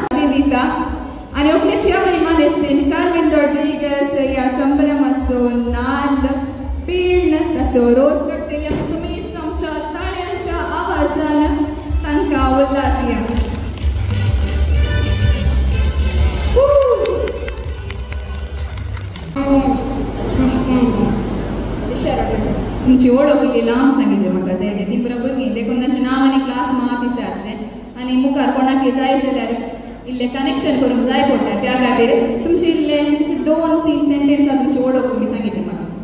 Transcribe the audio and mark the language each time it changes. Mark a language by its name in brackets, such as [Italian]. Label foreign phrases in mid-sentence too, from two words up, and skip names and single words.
[Konkani] Dita, and Ogle Chiava Imanestin, Carmen Rodriguez, Ya Sambala Maso, Nal, Pin, Taso, Rose Bacteria, Sumi, Samcha, Taliansha, Avasana, Tanka, Ulatia. तुमची ओळख इल्ली लांब सांगितली म्हाका जाय ती बरोबर न्ही देखून तांचें नांव आनी क्लास म्हाका विचारचें आनी मुखार कोणाकय जाय जाल्यार इल्लें कनेक्शन करूंक जाय पडटा त्या खातीर तुमची इल्लें 2-3 सेंटेन्सां तुमची ओळख तुमी सांगितली म्हाका.